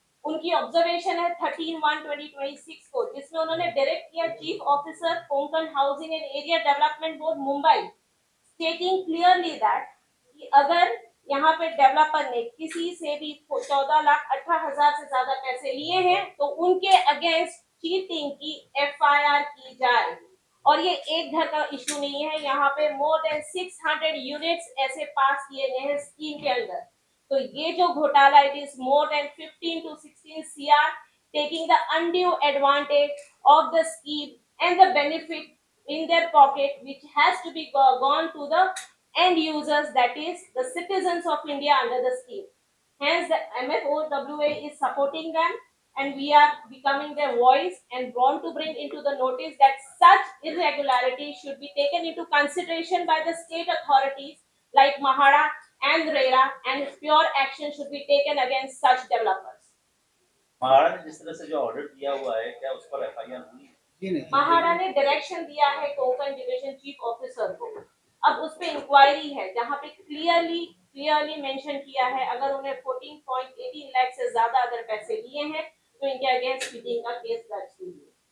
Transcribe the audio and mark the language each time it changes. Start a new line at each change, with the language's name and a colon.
Hindi: उनकी ऑब्जर्वेशन है 13/1/2026 को, जिसमें उन्होंने डायरेक्ट किया chief officer Konkan housing and area development board Mumbai,
English: stating clearly that
Hindi: कि अगर यहाँ पे डेवलपर ने किसी से भी 14,18,000 से ज्यादा पैसे लिए हैं तो उनके अगेंस्ट चीटिंग की FIR की जाए। और ये एक घर का इशू नहीं है, यहाँ पे
English: more than
Hindi: 600 यूनिट्स ऐसे पास किए गए हैं स्कीम के अंदर। तो ये जो घोटाला,
English: It is more than 15 to 16 CR taking the undue advantage of the scheme and the benefit in their pocket, which has to be gone to the end users, that is the citizens of India under the scheme. Hence, the MFOWA is supporting them, and we are becoming their voice and want to bring into the notice that such irregularities should be taken into consideration by the state authorities like Mahara and RERA, and pure action should be taken against such developers.
Hindi: Maharana ने जिस तरह से जो order दिया हुआ है, क्या उस पर FIR हुई? जी नहीं। महाड़ा ने डायरेक्शन दिया है कोंकण डिवीजन चीफ ऑफिसर को। अब उस पे इंक्वायरी है जहाँ पे
English: clearly mention
Hindi: किया है अगर उन्हें 14.18 लाख से ज्यादा अगर पैसे लिए हैं तो इनके अगेंस्ट चीटिंग का केस दर्ज कीजिए।